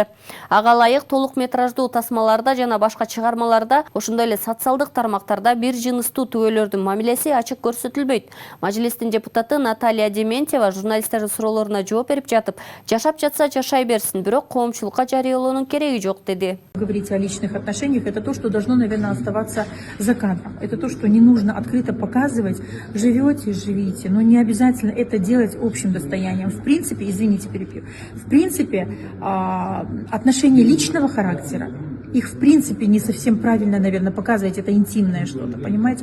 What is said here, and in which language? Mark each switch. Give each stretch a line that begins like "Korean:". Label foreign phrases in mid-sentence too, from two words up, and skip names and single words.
Kyrgyz: Ага ылайык толук метраждуу тасмаларда жана башка чыгармаларда, ошондой эле социалдык тармактарда бир жыныстуу түгөлөрдүн мамилеси ачык көрсөтүлбөйт. Мажилистин депутаты Наталья Дементьева журналисттердин суроолоруна жооп берип жатып, жашап жатса жашай берсин, бирок коомчулукка жарыялоонун кереги жок деди.
Russian: Говорить о личных отношениях — это то, что должно, наверное, оставаться за кадром. Это то, что не нужно открыто показывать. Живите, но не обязательно это делать общим достоянием. В принципе, извините, перебью, в принципе, отношения личного характера, их в принципе не совсем правильно, наверное, показывать, это интимное что-то, понимаете?